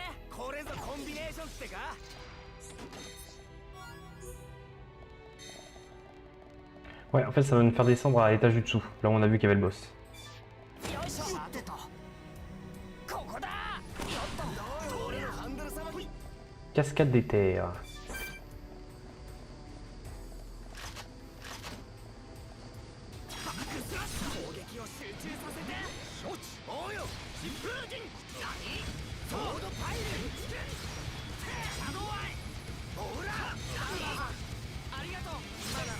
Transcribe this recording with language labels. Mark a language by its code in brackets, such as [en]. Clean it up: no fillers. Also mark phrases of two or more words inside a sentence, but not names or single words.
[ja] これぞコンビネーションってか。 [fr] Ouais, en fait, ça va nous faire descendre à l'étage du dessous, là où on a vu qu'il y avait le boss. [ja] よいしょ。さてと。ここだ。よっと。俺のハンドルさばき。 [fr] Cascade des terres. [ja] 攻撃を集中させて。承知。おうよ。疾風陣。何？ソードパイル。シャドウアイ。ほら。ありがとう。まだ。